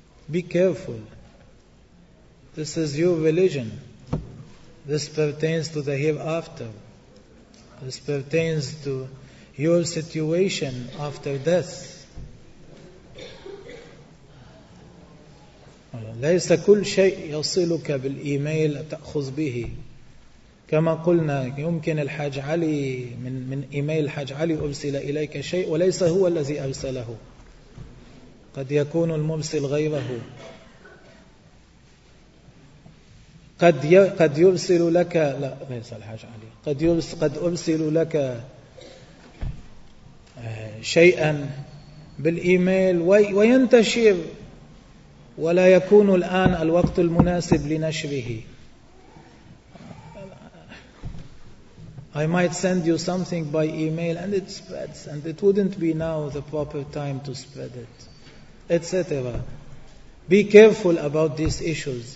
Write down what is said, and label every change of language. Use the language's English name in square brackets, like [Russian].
[English] Be careful. This is your religion. This pertains to the hereafter. This pertains to... your situation after death. [Arabic] ليس كل شيء يصلك بالإيميل تأخذ به. كما قلنا يمكن الحاج علي من إيميل الحاج علي أرسل إليك شيء وليس هو الذي أرسله, قد يكون المرسل غيره, قد يرسل لك, لا ليس الحاج علي, قد أرسل لك شيئا بالإيميل وينتشر ولا يكون الآن الوقت المناسب لنشره. [English] I might send you something by email and it spreads and it wouldn't be now the proper time to spread it, etc. Be careful about these issues.